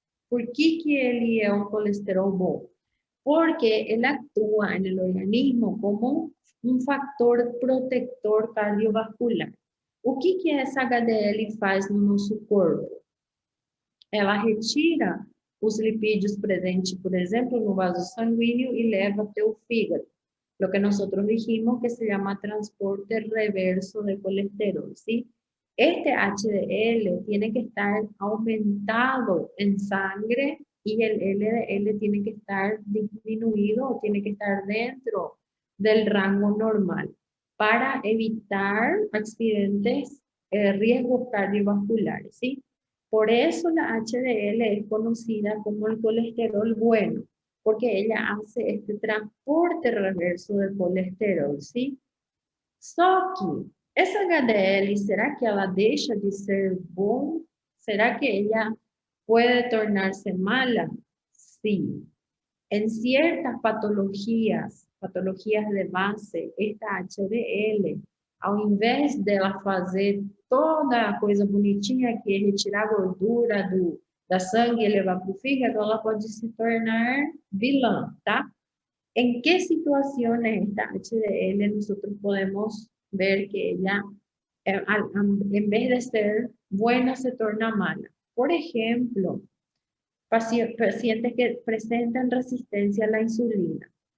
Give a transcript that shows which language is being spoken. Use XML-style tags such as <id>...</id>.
<pt>Por que ele é um colesterol bom? Porque ele atua no organismo como um fator protector cardiovascular. O que essa HDL faz no nosso corpo? Ela retira os lipídios presentes, por exemplo, no vaso sanguíneo e leva até o fígado.</pt> <es>Lo que nosotros dijimos que se llama transporte reverso de colesterol, ¿sí? Este HDL tiene que estar aumentado en sangre y el LDL tiene que estar disminuido o tiene que estar dentro del rango normal para evitar accidentes, riesgos cardiovasculares, ¿sí? Por eso la HDL es conocida como el colesterol bueno, porque ella hace este transporte reverso de colesterol, ¿sí?</es> <pt>Só que essa HDL, será que ela deixa de ser bom?</pt> <es>Será que ella puede tornarse mala? Sí. En ciertas patologías de base, esta HDL,</es> <pt>ao invés dela fazer toda a coisa bonitinha que é retirar a gordura da sangue e levar para o fígado, ela pode se tornar vilã, tá?</pt> <es>¿En qué situaciones esta HDL nosotros podemos ver que ella, en vez de ser buena, se torna mala? Por ejemplo, pacientes que presentan resistencia a la insulina.</es>